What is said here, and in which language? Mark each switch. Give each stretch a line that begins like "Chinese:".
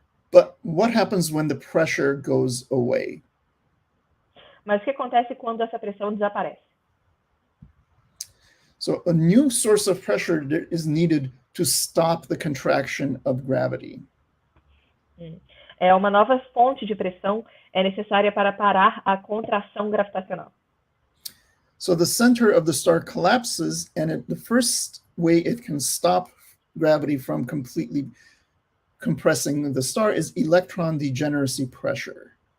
English: But what happens when the pressure goes away?
Portuguese: Mas o que acontece quando essa pressão desaparece?
English: So a new source of pressure is needed to stop the contraction of gravity.
Portuguese: Uma nova fonte de pressão é necessária para parar a contração gravitacional.
English: So the center of the star collapses, and the first way it can stop gravity from completely compressing the star is electron degeneracy pressure.